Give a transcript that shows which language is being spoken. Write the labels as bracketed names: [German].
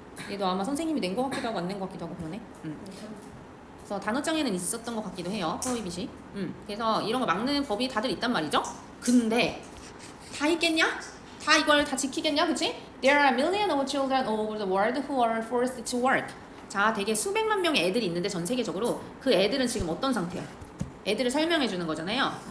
[Korean] 얘도 아마 선생님이 낸 것 같기도 하고 안 낸 것 같기도 하고 그러네. 그래서 단어장에는 있었던 것 같기도 해요. 프로히빗이. 그래서 이런 거 막는 법이 다들 있단 말이죠. 근데 다 있겠냐? 다 이걸 다 지키겠냐? 그치? [English] There are millions of children all over the world who are forced to work. [Korean] 자, 되게 수백만 명의 애들이 있는데 전 세계적으로 그 애들은 지금 어떤 상태야? 애들을 설명해 주는 거잖아요.